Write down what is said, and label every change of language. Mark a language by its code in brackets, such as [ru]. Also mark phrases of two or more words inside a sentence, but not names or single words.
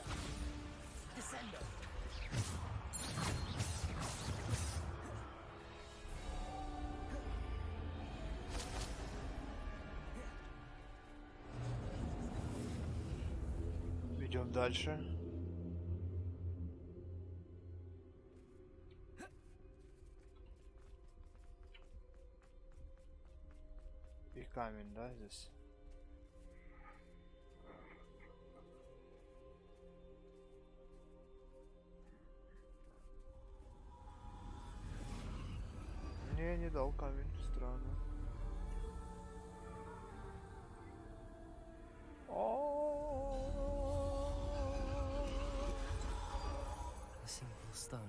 [es] Descender. [ru] Идем дальше. И камень, да, здесь? Не дал камень, странно. [en] A simple stone.